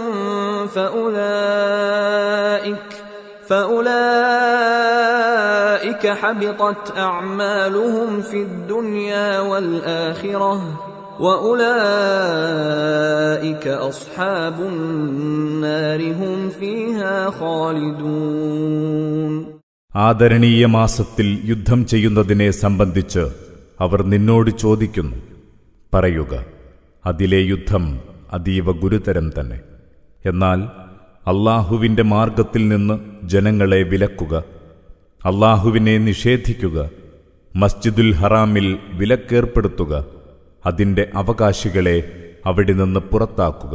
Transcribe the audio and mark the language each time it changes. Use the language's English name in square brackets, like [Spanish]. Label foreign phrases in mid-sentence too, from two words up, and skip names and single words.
[Arabic] فأولئك حبطت أعمالهم في الدنيا والآخرة وأولئك أصحاب النار هم فيها خالدون. [Malayalam] ആദരണീയ മാസത്തിൽ യുദ്ധം ചെയ്യുന്നതിനെ സംബന്ധിച്ച് അവർ നിന്നോട് ചോദിക്കുന്നു. പറയുക, അതിലെ യുദ്ധം അതീവ ഗുരുതരം തന്നെ. എന്നാൽ അല്ലാഹുവിന്റെ മാർഗത്തിൽ നിന്ന് ജനങ്ങളെ വിലക്കുക, അല്ലാഹുവിനെ നിഷേധിക്കുക, മസ്ജിദുൽ ഹറാമിൽ വിലക്കേർപ്പെടുത്തുക, അതിൻ്റെ അവകാശികളെ അവിടെ നിന്ന് പുറത്താക്കുക.